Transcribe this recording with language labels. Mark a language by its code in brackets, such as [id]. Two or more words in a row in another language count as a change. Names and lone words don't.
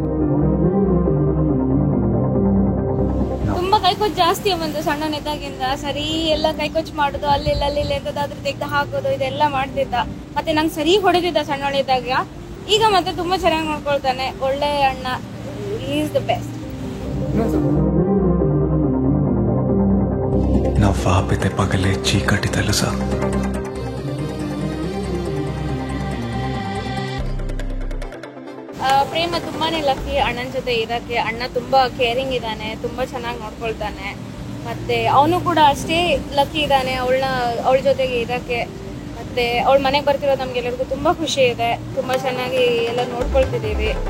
[kn] ತುಂಬಾ ಕೈಕೊಚ್ಚು ಜಾಸ್ತಿ ಬಂತು ಸಣ್ಣನಿದ್ದಾಗಿಂದ. ಸರಿ ಎಲ್ಲ ಕೈಕೊಚ್ಚು ಮಾಡೋದು, ಅಲ್ಲಿ ಎಂತದಾದ್ರೂ ತೆಗೆದು ಹಾಕೋದು, ಇದೆಲ್ಲ ಮಾಡ್ತಿದ್ದ. ಮತ್ತೆ ನಂಗೆ ಸರಿ ಹೊಡೆದಿದ್ದ ಸಣ್ಣವಳಿದ್ದಾಗ. ಈಗ ಮತ್ತೆ ತುಂಬಾ ಚೆನ್ನಾಗಿ ನೋಡ್ಕೊಳ್ತಾನೆ, ಒಳ್ಳೆ ಅಣ್ಣ, [en] is the best. [te] నవ్వాపితే పగలే చీకటి తెలుసా. [kn] ಪ್ರೇಮ ತುಂಬಾನೇ ಲಕ್ಕಿ ಅಣ್ಣನ ಜೊತೆ ಇರಕ್ಕೆ. ಅಣ್ಣ ತುಂಬಾ ಕೇರಿಂಗ್ ಇದ್ದಾನೆ, ತುಂಬಾ ಚೆನ್ನಾಗಿ ನೋಡ್ಕೊಳ್ತಾನೆ. ಮತ್ತೆ ಅವನು ಕೂಡ ಅಷ್ಟೇ ಲಕ್ಕಿ ಇದ್ದಾನೆ ಅವಳ ಜೊತೆಗೆ ಇರಕ್ಕೆ. ಮತ್ತೆ ಅವಳ ಮನೆಗೆ ಬರ್ತಿರೋದು ನಮ್ಗೆಲ್ಲರಿಗೂ ತುಂಬಾ ಖುಷಿ ಇದೆ. ತುಂಬಾ ಚೆನ್ನಾಗಿ ಎಲ್ಲ ನೋಡ್ಕೊಳ್ತಿದ್ದೀವಿ.